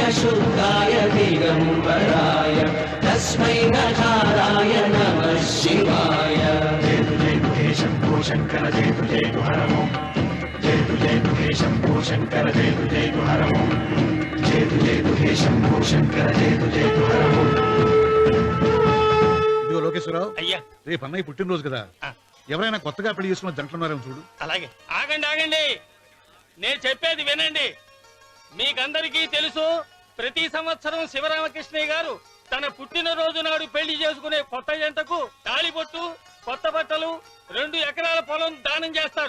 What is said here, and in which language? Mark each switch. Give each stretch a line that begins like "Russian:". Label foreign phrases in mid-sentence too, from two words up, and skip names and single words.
Sanskrit: शुद्धाय दिगम्बराय तस्मै नकाराय नमः शिवाय शम्भो शङ्कर जय तु हरमो जय तु हे शम्भो शङ्कर जय तु हरमो जय तु हे शम्भो शङ्कर जय तु हरमो.
Telugu: ఇదిగో లోకేశ్వరరావు, అయ్యా, రేపు అన్నయ్య పుట్టినరోజు కదా, ఎవరైనా కొత్తగా పెళ్లి చేసుకున్న జంటలున్నారేమో చూడు. అలాగే. ఆగండి, నేను చెప్పేది వినండి. మీకందరికీ తెలుసు, ప్రతి సంవత్సరం శివరామకృష్ణయ్య గారు తన పుట్టినరోజు నాడు పెళ్లి చేసుకునే కొత్త జంటకు తాళిబొట్టు, కొత్త బట్టలు, 2 ఎకరాల పొలం దానం చేస్తారు.